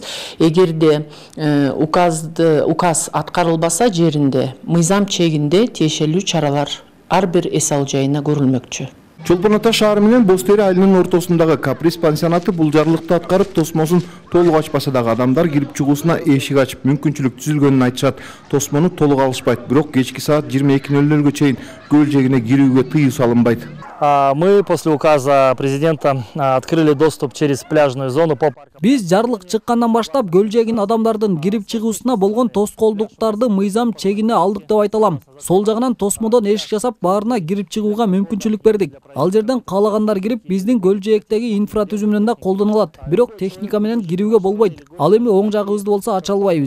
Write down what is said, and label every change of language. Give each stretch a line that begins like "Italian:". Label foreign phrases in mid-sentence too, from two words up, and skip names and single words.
Kyrgyz: Эгерде указ аткарылбаса жеринде, мыйзам чегинде тиешелүү чаралар ар бир эс алуу жайына көрүлмөкчү. Чолпон Ата шаары менен Бостери айылынын ортосундагы Каприз пансионаты бул жарлыкты аткарып, тосмосун толук ачпаса дагы адамдар кирип чыгуусуна эшик ачып, мүмкүнчүлүк түзүлгөнүн айтышат. Тосмону толук алышпайт, бирок кечки саат 22:00 чейин көл жээгине кирүүгө тыюу салынбайт.
Russian: Мы после указа президента открыли доступ через пляжную зону по парку.
Kyrgyz: Биз жарлык чыккандан баштап көл жээгине адамдардын кирип чыгуусуна болгон тоскоолдуктарды мыйзам чегине алдык деп айта алам. Сол жагынан тосмодон эшик жасап, баарына кирип чыгууга мүмкүнчүлүк бердик. Ал жерден каалагандар кирип, биздин көл жээктеги инфра түзүмүнөн да колдоно алат. Бирок техника менен кирүүгө болбойт. Ал эми оң жагыбызды болсо ача албайбыз.